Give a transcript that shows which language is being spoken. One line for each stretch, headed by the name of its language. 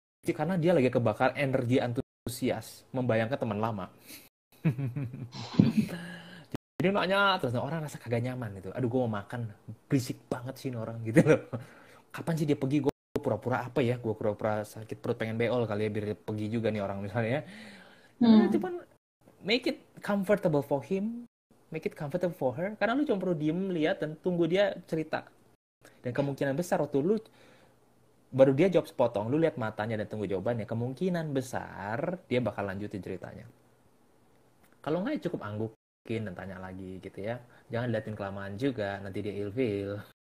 Indonesian: Karena dia lagi kebakar energi antusias, membayangkan teman lama. Jadi nanya, terus orang rasa kagak nyaman gitu. Aduh, gue mau makan, berisik banget sih orang gitu loh. Kapan sih dia pergi? Gue pura-pura apa ya? Gue pura-pura sakit perut pengen beol kali ya, biar dia pergi juga nih orang misalnya.
English: Cuman make it comfortable for him, make it comfortable for her.
Indonesian: Karena lu cuma perlu diem, lihat, dan tunggu dia cerita. Dan kemungkinan besar waktu lu baru dia jawab sepotong, lu lihat matanya dan tunggu jawabannya, kemungkinan besar dia bakal lanjutin ceritanya. Kalau nggak ya cukup anggukin dan tanya lagi gitu ya. Jangan liatin kelamaan juga, nanti dia ilfil.